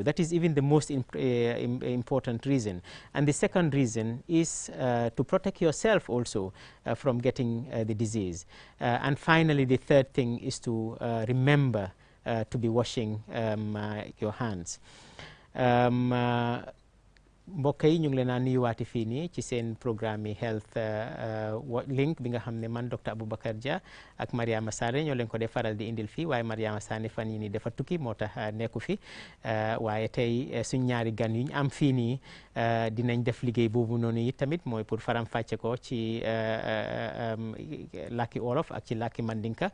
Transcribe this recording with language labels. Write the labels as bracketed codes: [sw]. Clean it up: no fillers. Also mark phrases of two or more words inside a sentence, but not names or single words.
[en] That is even the most important reason. And the second reason is to protect yourself also from getting the disease. And finally, the third thing is to remember to be washing your hands. [wo] mbokk yi ñu ngi leen a nuyuwaati fii nii ci seen programme yi Health Link bi nga xam ne man Dr Aboubacar Dia ak Mariama Sané ñoo leen ko dee faral di indil fii, waaye Mariama Sané fan yi nii dafa tukki moo tax nekku fi, waaye tey suñ ñaari gan yu ñu am fii nii dinañ def liggéey boobu noonu yi tamit mooy pour faram fàcce ko ci làkki olof ak ci làkki mandinka.